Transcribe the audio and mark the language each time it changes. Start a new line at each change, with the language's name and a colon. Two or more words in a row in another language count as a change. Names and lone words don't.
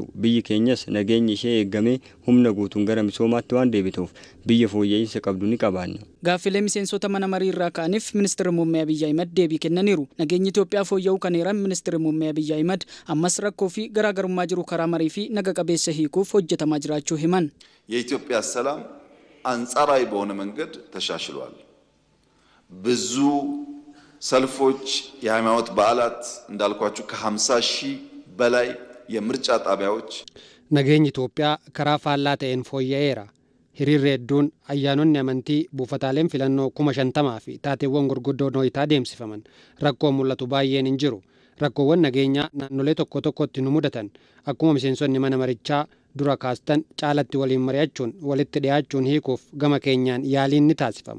Oromo: Biyyi keenyas nageenyi ishee eeggamee humna guutuun gara misoomaatti waan deebituuf biyya fooyya'insa qabdu ni qabaanna. Gaaffilee miseensota mana marii irraa ka'aniif ministeerri muummee Abiy Ahmed deebii kennaniiru. Nageenyi Itoophiyaa fooyya'uu kan eeran ministeerri muummee Abiy Ahmed ammas rakkoo fi garaagarummaa jiru karaa marii fi naga qabeessa hiikuuf hojjetamaa jiraachuu himan.
Amharic: የኢትዮጵያ ሰላም አንጻራዊ በሆነ መንገድ ተሻሽሏል። ብዙ ሰልፎች፣ የሃይማኖት በዓላት እንዳልኳችሁ ከ50,000 በላይ የምርጫ ጣቢያዎች
Oromo: nageenyi Itoophiyaa karaa faallaa ta'een fooyya'eera. Hiriirri hedduun ayyaanonni amantii buufataaleen filannoo 50,000 fi taateewwan gurguddoon ho'itaa deemsifaman rakkoo mul'atu baay'een hin jiru. rakkoowwan nageenyaa naannolee tokko tokkotti nu mudatan akkuma miseensonni mana marichaa dura kaastan caalatti waliin mari'achuun walitti dhiyaachuun hiikuuf gama keenyaan yaaliin ni taasifama.